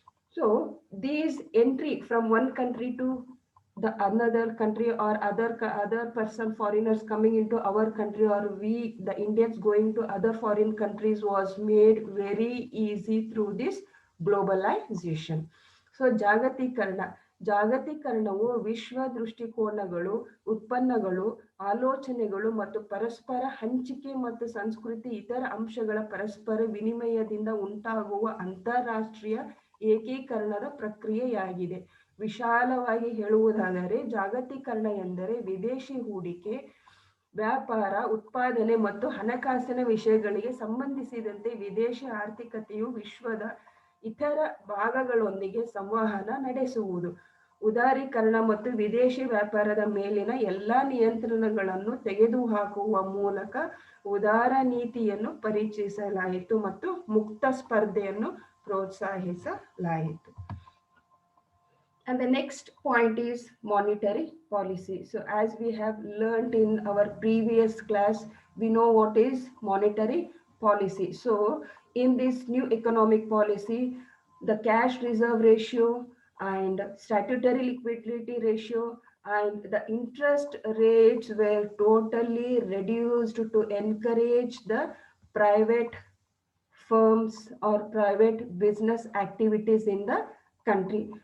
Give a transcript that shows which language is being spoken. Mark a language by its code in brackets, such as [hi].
[en] So these entry from one country to the another country, or other person, foreigners coming into our country, or we the Indians going to other foreign countries, was made very easy through this globalization. [kn] So ಜಾಗತೀಕರಣವು ವಿಶ್ವ ದೃಷ್ಟಿಕೋನಗಳು, ಉತ್ಪನ್ನಗಳು, ಆಲೋಚನೆಗಳು ಮತ್ತು ಪರಸ್ಪರ ಹಂಚಿಕೆ ಮತ್ತು ಸಂಸ್ಕೃತಿ ಇತರ ಅಂಶಗಳ ಪರಸ್ಪರ ವಿನಿಮಯದಿಂದ ಉಂಟಾಗುವ ಅಂತಾರಾಷ್ಟ್ರೀಯ ಏಕೀಕರಣದ ಪ್ರಕ್ರಿಯೆಯಾಗಿದೆ. ವಿಶಾಲವಾಗಿ ಹೇಳುವುದಾದರೆ ಜಾಗತೀಕರಣ ಎಂದರೆ ವಿದೇಶಿ ಹೂಡಿಕೆ, ವ್ಯಾಪಾರ, ಉತ್ಪಾದನೆ ಮತ್ತು ಹಣಕಾಸಿನ ವಿಷಯಗಳಿಗೆ ಸಂಬಂಧಿಸಿದಂತೆ ವಿದೇಶಿ ಆರ್ಥಿಕತೆಯು ವಿಶ್ವದ ಇತರ ಭಾಗಗಳೊಂದಿಗೆ ಸಂವಹನ ನಡೆಸುವುದು. ಉದಾರೀಕರಣ ಮತ್ತು ವಿದೇಶಿ ವ್ಯಾಪಾರದ ಮೇಲಿನ ಎಲ್ಲ ನಿಯಂತ್ರಣಗಳನ್ನು ತೆಗೆದುಹಾಕುವ ಮೂಲಕ ಉದಾರ ನೀತಿಯನ್ನು ಪರಿಚಯಿಸಲಾಯಿತು ಮತ್ತು ಮುಕ್ತ ಸ್ಪರ್ಧೆಯನ್ನು ಪ್ರೋತ್ಸಾಹಿಸಲಾಯಿತು. [en] And the next point is monetary policy. So as we have learned in our previous class, we know what is monetary policy. So in this new economic policy, the cash reserve ratio and statutory liquidity ratio and the interest rates were totally reduced to encourage the private firms or private business activities in the country.